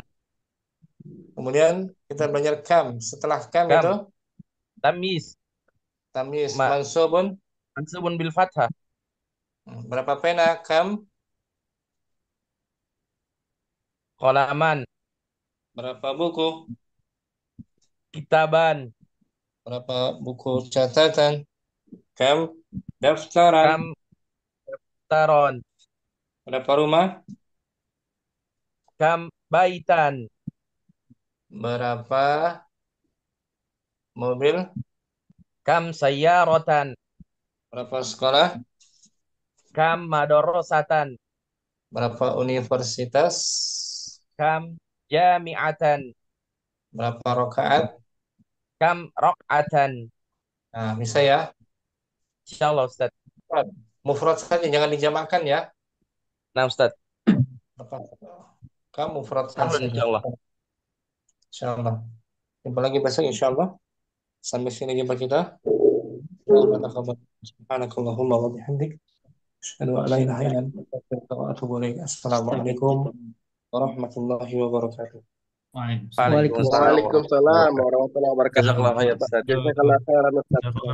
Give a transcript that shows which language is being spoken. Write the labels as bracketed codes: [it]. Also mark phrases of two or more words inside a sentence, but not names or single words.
[id] Kemudian kita belajar kam. Setelah kam itu [ar] تمييز منصوب بالفتحة. [id] Berapa pena kam? [ar] قلمًا. [id] Berapa buku? [ar] كتابًا. [id] Berapa buku catatan? [ar] كم دفترًا. [id] Berapa rumah? [ar] كم بيتًا. [id] Berapa mobil? [ar] كم سيارةً. [id] Berapa sekolah? [ar] كم مدرسةً. [id] Berapa universitas? [ar] كم جامعةً. [id] Berapa rakaat? [ar] كم ركعةً. [id] Nah, bisa ya? [ar] إن شاء الله أستاذ. [id] Mufrad saja, jangan dijamakkan ya. Nah Ustaz. Kamu mufrad saja. [ar] إن شاء الله. إن شاء الله. [id] Jumpa lagi besok [ar] إن شاء الله. [id] Sampai sini jumpa kita. [ar] سبحانك اللهم وبحمدك. أشهد أن لا إله إلا أنت أستغفرك وأتوب إليك. السلام عليكم ورحمة الله وبركاته. وعليكم السلام ورحمة الله وبركاته. جزاك الله خيرًا أستاذ.